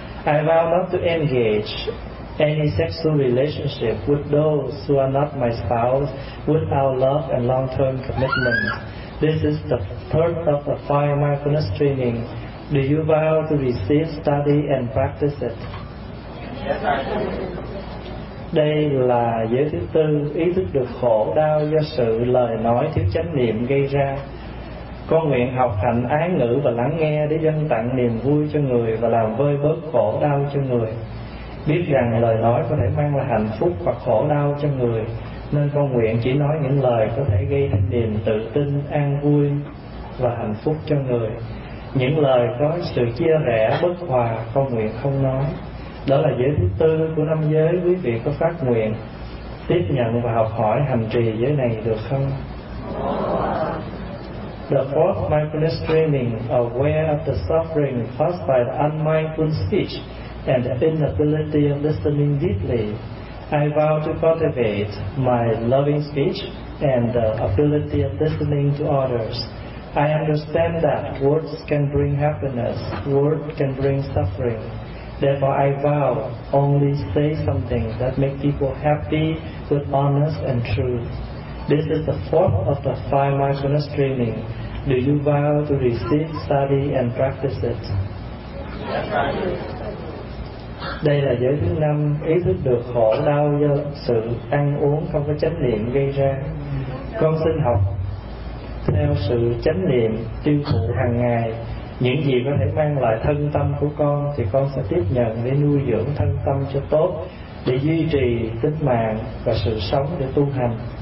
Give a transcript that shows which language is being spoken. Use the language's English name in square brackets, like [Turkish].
[English] I vow not to engage any sexual relationship with those who are not my spouse without love and long-term commitment. This is the third of the five mindfulness training. Do you vow to receive, study and practice it? [Vietnamese] Đây là giới thứ tư, ý thức được khổ đau do sự lời nói thiếu chánh niệm gây ra. Con nguyện học hành ái ngữ và lắng nghe để dâng tặng niềm vui cho người và làm vơi bớt khổ đau cho người. Biết rằng lời nói có thể mang lại hạnh phúc hoặc khổ đau cho người, nên con nguyện chỉ nói những lời có thể gây thêm niềm tự tin, an vui và hạnh phúc cho người. Những lời có sự chia rẽ, bất hòa, con nguyện không nói. Đó là giới thứ tư của năm giới. Quý vị có phát nguyện tiếp nhận và học hỏi hành trì giới này được không? [English] The fourth mindfulness training, aware of the suffering caused by the unmindful speech and the inability of listening deeply. I vow to cultivate my loving speech and the ability of listening to others. I understand that words can bring happiness, words can bring suffering. Therefore, I vow only say something that makes people happy with honest and truth. This is the fourth of the five mindfulness training. Do you vow to receive, study and practice it? [Vietnamese] Đây là giới thứ năm, ý thức được khổ đau do sự ăn uống không có chánh niệm gây ra. Con xin học theo sự chánh niệm tiêu thụ hàng ngày. Những gì có thể mang lại thân tâm của con thì con sẽ tiếp nhận để nuôi dưỡng thân tâm cho tốt, để duy trì tính mạng và sự sống để tu hành.